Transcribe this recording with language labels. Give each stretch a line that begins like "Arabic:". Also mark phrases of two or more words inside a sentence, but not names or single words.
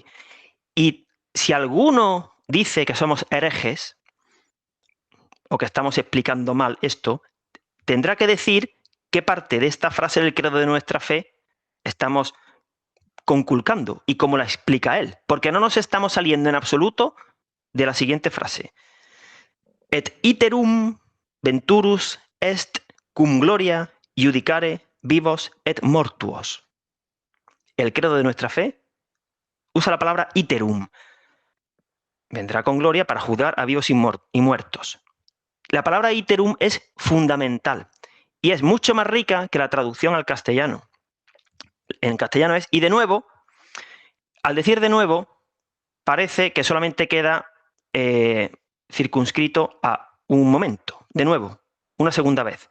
Spanish: Y si alguno dice que somos herejes o que estamos explicando mal esto, tendrá que decir qué parte de esta frase del credo de nuestra fe estamos conculcando y cómo la explica él. Porque no nos estamos saliendo en absoluto de la siguiente frase.
Latin: Et iterum venturus est cum gloria judicare vivos et mortuos.
Spanish: El credo de nuestra fe usa la palabra iterum. Vendrá con gloria para juzgar a vivos y muertos. La palabra iterum es fundamental y es mucho más rica que la traducción al castellano. En castellano es y de nuevo. Al decir de nuevo, parece que solamente queda circunscrito a un momento, de nuevo, una segunda vez.